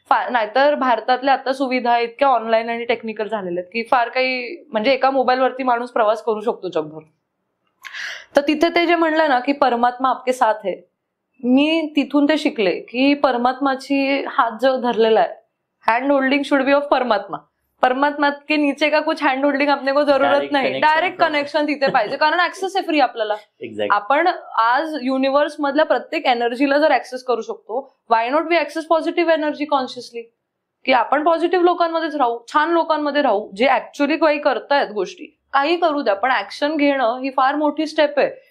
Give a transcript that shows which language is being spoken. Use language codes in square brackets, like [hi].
[mr] नाहीतर भारतातल्या आता सुविधा इतक्या ऑनलाईन आणि टेक्निकल झालेल्या आहेत की फार काही, म्हणजे एका मोबाईलवरती माणूस प्रवास करू शकतो जगभर. तर तिथे ते जे म्हणलं ना की [hi] परमात्मा आपके साथ है, [mr] मी तिथून ते शिकले की परमात्माची हात जो धरलेला आहे, [en] Hand holding should be of परमात्मा. [hi] परमात्मा के नीचे का कुछ हँड होल्डिंग अपने को जरूरत [mr] नाही. डायरेक्ट कनेक्शन तिथे पाहिजे, कारण ऍक्सेस आहे फ्री आपल्याला. आपण आज युनिव्हर्स मधल्या प्रत्येक एनर्जीला जर ऍक्सेस करू शकतो, [en] why not we access positive energy consciously, [mr] की आपण पॉझिटिव्ह लोकांमध्येच राहू, छान लोकांमध्ये राहू, जे ऍक्च्युअली काही करतायत गोष्टी, काही करू द्या, पण ऍक्शन घेणं ही फार मोठी स्टेप आहे.